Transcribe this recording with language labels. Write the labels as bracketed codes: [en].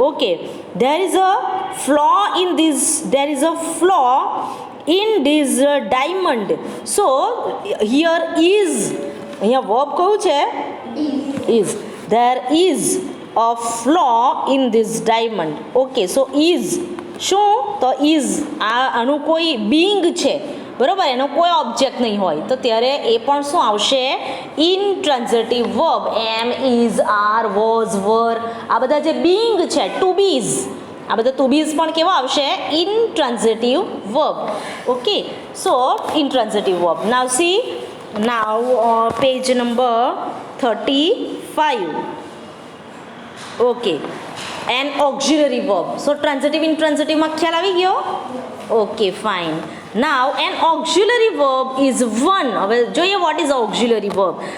[en] Okay, there is a flaw in this, there is a flaw in this diamond. So here is, [gu] અહીંયા verb કયું છે? Is. [en] There is a flaw in this diamond. Okay, so is શું? [gu] તો is આનું કોઈ being છે બરોબર, એનો કોઈ ઓબ્જેક્ટ નહીં હોય, તો ત્યારે એ પણ શું આવશે? ઇન્ટ્રાન્ઝિટિવ verb. M, is, R, was, વર, આ બધા જે બીંગ છે, ટુ બીઝ, આ બધા ટુ બીઝ પણ કેવા આવશે? [en] Intransitive verb. Okay, so intransitive verb. Now see, now page number 35. Okay, an auxiliary verb. [gu] સો ટ્રાન્ઝિટિવ ઇન્ટ્રાન્ઝિટિવમાં ખ્યાલ આવી ગયો? [en] Okay, fine. Now an auxiliary verb is one. [gu] હવે જોઈએ [en] what is auxiliary verb.